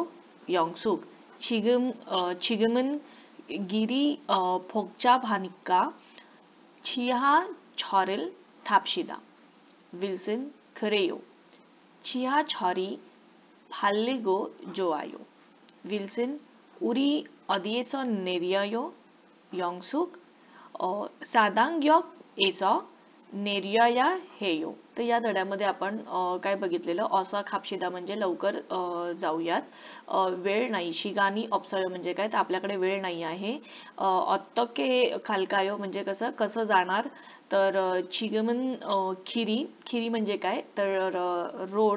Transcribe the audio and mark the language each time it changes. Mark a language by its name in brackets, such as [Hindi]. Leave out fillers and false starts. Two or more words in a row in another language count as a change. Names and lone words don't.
[Korean] 영숙 지금은 길이 복잡하니까 지하철을 탑시다. 윌슨 그래요. 지하철이 달리고 좋아요. 윌슨 우리 어디에서 내려요? 영숙 사당역에서 내려야 해요. [Marathi] तर या धड्यामध्ये आपण काय बघितलेलं? [Korean] 어서 갑시다 [Marathi] म्हणजे लवकर जाऊयात, वेळ नाही. [Korean] 시간이 없어요 [Marathi] म्हणजे काय तर आपल्याकडे वेळ नाही आहे. [Korean] 어떻게 갈까요 [Marathi] म्हणजे कसं जाणार? तर [Korean] 지금은 길이 [Marathi] म्हणजे काय तर रोड.